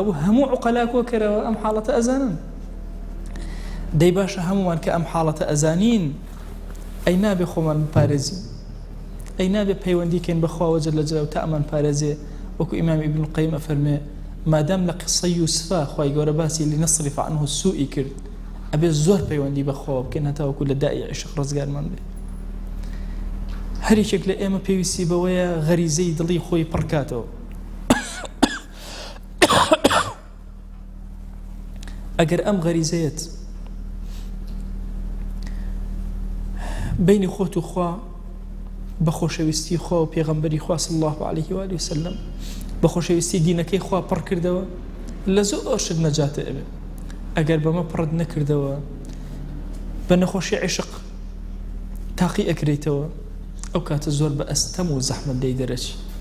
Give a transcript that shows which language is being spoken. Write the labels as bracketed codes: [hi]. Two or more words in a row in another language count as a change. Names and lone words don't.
[ckb] بوو هەموو عوقەلا کۆکەرەوە ئەم حاڵەتە ئەزانن دەی باشە هەمومان کە ئەم حاڵەتە ئەزانین ئەی نابێ خۆمان بپارێزین ئەی نابێ پەیوەندیکەین بەخواوە جەل جەلاوە تا ئەمان پارێزێ وەکو ئیمامی ابن القەیم ئەفەرمێ مادام لە قسەی یوسفا خوای گەورە باسی [ar] لنصرف عنه السوء [ckb] کرد ئەبێ زۆر پەیوەندی بەخواوە بکەین هەتاوەکو لە دای عشق ڕزگارمان بێ هەریکێک لە ئێمە پێویستی بەوەیە غەریزەی دڵی خۆی پڕکاتەوە ئەگەر ئەم غەریزەیەت بینی خۆت و خوا بە خۆشەویستی خوا و پێغەمبەری خوا [ar] صلی الله عليه و آله وسلم [ckb] بە خۆشەویستی دینەکەی خوا پڕ کردەوە لە زۆر شت نەجاتە ئەبێ ئەگەر بەمە پڕت نەکردەوە بە نەخۆشی عشق تاقی ئەکرێتەوە ئەو کاتە زۆر بە ئەستەم و زەحمەت دەی دەرەچی